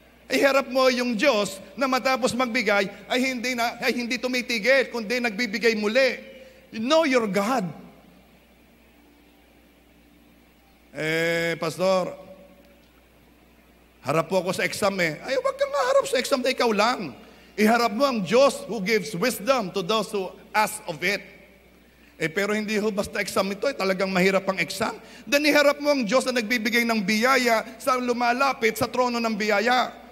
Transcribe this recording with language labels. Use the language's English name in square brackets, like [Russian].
[Filipino] Iharap mo yung Diyos na matapos magbigay ay hindi tumitigil, kundi nagbibigay muli. [English] Know your God. [Filipino] Pastor, harap po ako sa exam eh. Ay, wag kang harap sa exam na ikaw lang. Iharap mo ang Diyos [English] who gives wisdom to those who ask of it. [Filipino] Pero hindi ho basta exam ito, talagang mahirap ang exam. Then iharap mo ang Diyos na nagbibigay ng biyaya sa lumalapit sa trono ng biyaya.